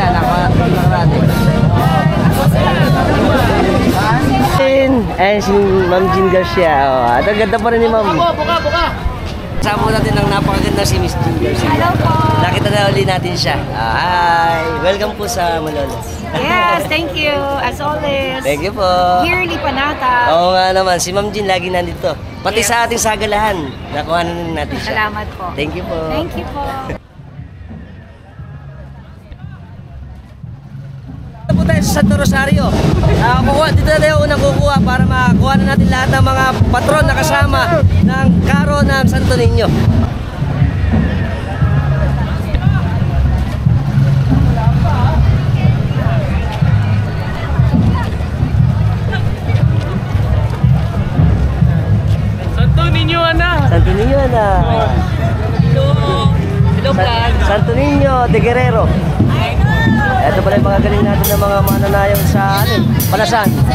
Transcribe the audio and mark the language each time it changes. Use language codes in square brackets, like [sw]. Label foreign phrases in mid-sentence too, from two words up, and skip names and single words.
[tl] Nakakatagal natin. And si Ma'am Jean Garcia. At ang ganda pa rin ni Ma'am. Buka. Kasama natin ng napakaganda si Miss Jean Garcia. Hello po. Nakita na uli natin siya. Hi! Welcome po sa Malolos. [en] Yes, thank you. As always. Thank you po. [tl] Yearly Panata. Oo nga naman, si Ma'am Jean lagi nandito. Pati sa ating sagalahan, nakuha na natin siya. Salamat po. [en] Thank you po. Thank you po. [tl] Dito po tayo sa Santo Rosario. Dito na tayo unang kukuha para makakuha na natin lahat ng mga patron na kasama ng karo ng Santo Niño. Santo Niño, Ana. [en] Hello, Plan. [tl] Santo Niño de Guerrero. Ito pala yung mga galing natin ng mga mananayong sa Palasan.